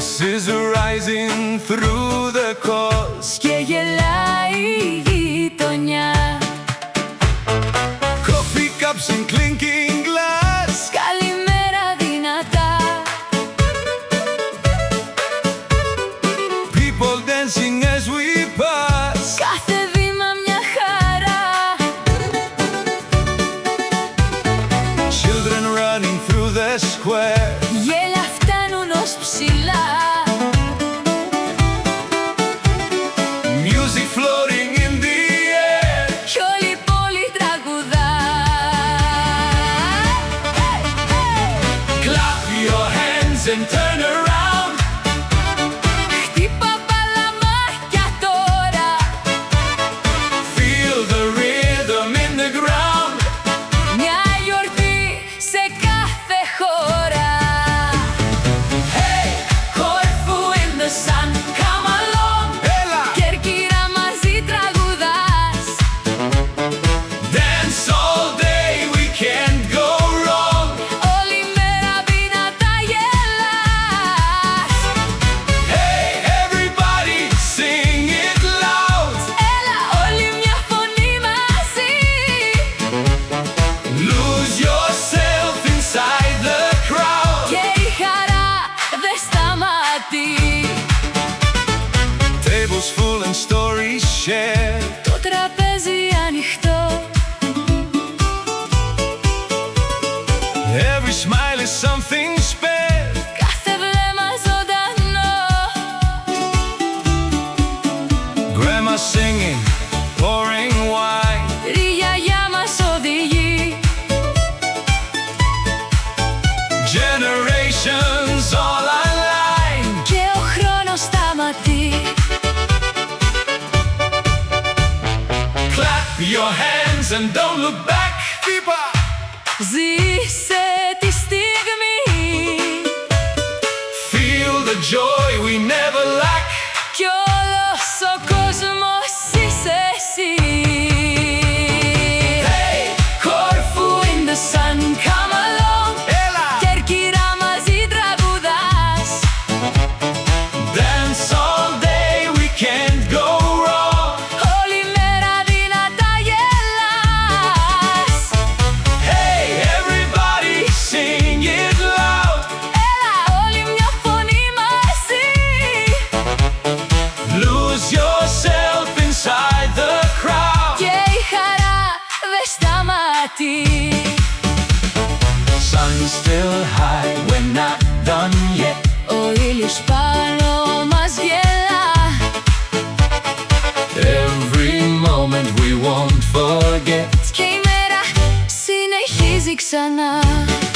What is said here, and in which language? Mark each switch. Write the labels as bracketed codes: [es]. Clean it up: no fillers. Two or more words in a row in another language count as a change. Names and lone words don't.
[en] is rising through the cause. [el] Και γελάει η γειτονιά. [en] Coffee cups and clinking glass. [el] Καλημέρα δυνατά. [en] People dancing as we pass. [el] Κάθε βήμα μια χαρά. [en] Children running through the square. [el] Γέλια φτάνουν ως ψηλά. [en] Music floating in the air. [el] Κι όλη η πόλη τραγουδά. [en] Clap your hands and turn around. [el] Χτύπα παλαμάκια τώρα. [en] Feel the rhythm in the ground. [el] Μια γιορτή σε κάθε χώρα. [en] Hey, Κόρφου in the sun, come along. [el] έλα, Κέρκυρα μαζί τραγουδάς. [en] dance all day, we can't go wrong. [el] Όλη μέρα δυνατά γελάς. [en] Hey, everybody, sing it loud. [el] Έλα όλη μια φωνή μαζί. [en] Lose yourself inside the crowd. [el] Και η χαρά δεν σταματεί. [en] Tables full and stories shared. [el] Το τραπέζι ανοιχτό. [en] Every smile is something spared. [el] Κάθε βλέμμα ζωντανό. [en] Grandma singing, pouring wine. [el] Η γιαγιά μας οδηγεί. [en] Generations all online. [el] Και ο χρόνος σταματεί. [en] Clap your hands and don't look back. Viva! [el] Ζήσε τη στιγμή. [en] Feel the joy we never lack. [el] Κι όλος ο κόσμος είσαι εσύ. [en] Hey, Κόρφου in the sun, come along. [el] έλα, Κέρκυρα μαζί τραγουδάς. [en] dance all day, we can't go wrong. [el] Όλη μέρα δυνατά γελάς. [en] Hey, everybody, sing it loud. [el] Έλα όλη μια φωνή μαζί. [en] Lose yourself inside the crowd. [el] Και η χαρά δεν σταματεί. [en] Sun's still high, we're not done yet. [el] Ο ήλιος πάνω μας γελά. [en] Every moment we won't forget. [el] Και η μέρα συνεχίζει ξανά.